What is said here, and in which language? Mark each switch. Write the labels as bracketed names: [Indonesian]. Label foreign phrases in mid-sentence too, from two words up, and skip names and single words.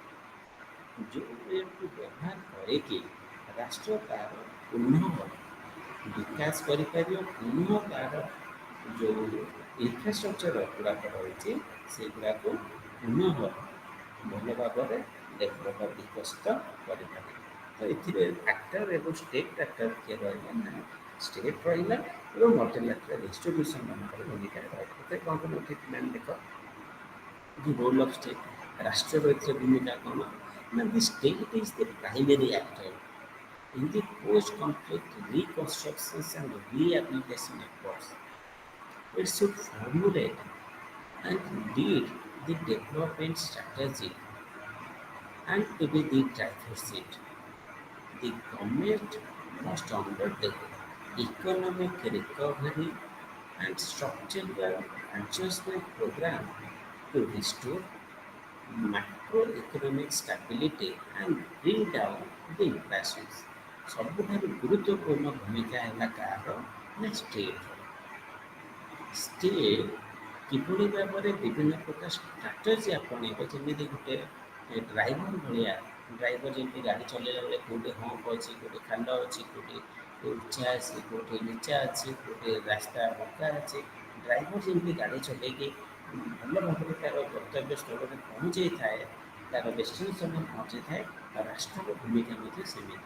[Odia] ଯେଉଁ ଋଣକୁ ବ୍ୟବହାର କରିକି ରାଷ୍ଟ୍ର ତା'ର ପୁନଃ ବିକାଶ କରିପାରିବ, ପୁନଃ ତା'ର ଯେଉଁ ଇନଫ୍ରାଷ୍ଟ୍ରକ୍ଚର ଗୁଡ଼ାକ ରହିଛି ସେଗୁଡ଼ାକୁ ପୁନଃ ଭଲ ଭାବରେ ଡେଭଲପ ବା ବିକଶିତ କରିପାରିବ। ତ ଏଥିରେ ଆକ୍ଟର ଏବଂ [English] state actor [Odia] କିଏ ରହିଲା ନା ଷ୍ଟେଟ୍ ରହିଲା ଏବଂ [English] multilateral institution [Odia] ମାନଙ୍କର ଭୂମିକା ରହିଲା। ଏଥିରେ କ'ଣ କ'ଣ ଠିକ୍ ମ୍ୟାମ୍ ଦେଖ [English] the role of state [Odia] ରାଷ୍ଟ୍ରର ଏଥିରେ ଭୂମିକା କ'ଣ ନା [English] the state is the primary actor in the post-conflict reconstructions and rehabilitation efforts. It should formulate and lead the development strategy and to be the driver's seat. The government must undertake economic recovery and structural adjustment program to restore macroeconomic stability and bring down the inflation. [Odia] ସବୁଠାରୁ ଗୁରୁତ୍ୱପୂର୍ଣ୍ଣ ଭୂମିକା ହେଲା କାହାର ନା ଷ୍ଟେଟ୍ର। ଷ୍ଟେଟ୍ କିଭଳି ଭାବରେ ବିଭିନ୍ନ ପ୍ରକାର ଷ୍ଟ୍ରାଟେଜି ଆପଣେଇବ, ଯେମିତି ଗୋଟେ ଡ୍ରାଇଭର ଭଳିଆ, ଡ୍ରାଇଭର ଯେମିତି ଗାଡ଼ି ଚଲେଇଲା ବେଳେ କେଉଁଠି ହମ୍ପ ଅଛି, କେଉଁଠି ଖାଲ ଅଛି, କେଉଁଠି ଉଚ୍ଚା ଅଛି, କେଉଁଠି ନିଚା ଅଛି, କେଉଁଠି ରାସ୍ତା ବଙ୍କା ଅଛି, ଡ୍ରାଇଭର ଯେମିତି ଗାଡ଼ି ଚଲେଇକି ଭଲ ଭାବରେ ତା'ର ଗନ୍ତବ୍ୟ ସ୍ଥଳରେ ପହଞ୍ଚେଇଥାଏ, ତା'ର ଡେଷ୍ଟିନେସନରେ ପହଞ୍ଚିଥାଏ, ଆଉ ରାଷ୍ଟ୍ରର ଭୂମିକା ମଧ୍ୟ ସେମିତି।